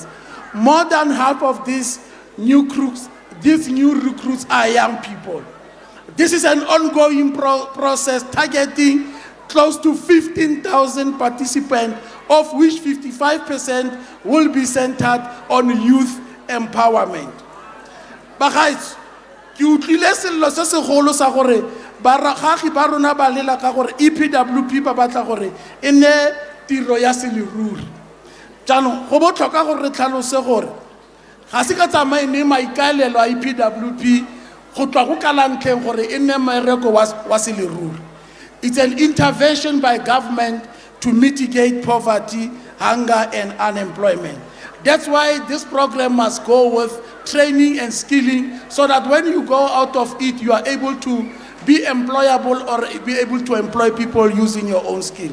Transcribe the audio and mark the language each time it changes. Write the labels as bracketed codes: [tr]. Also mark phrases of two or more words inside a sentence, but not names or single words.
[en] More than half of these new recruits are young people. This is an ongoing process targeting close to 15,000 participants, of which 55% will be centered on youth empowerment. [tn] Bagaetsho, ke utlwile sello se segolo sa gore baragagi ba rona ba lela ka gore EPWP ba batla gore e ne tiro ya seleruri. Jaanong go botlhokwa gore re tlhalose gore ga se ka tsamaye ne maikaelelo a EPWP go tloa go kalantlheng gore e nne mmereko wa seleruri. [en] It's an intervention by government to mitigate poverty, hunger, and unemployment. That's why this program must go with training and skilling so that when you go out of it, you are able to be employable or be able to employ people using your own skill.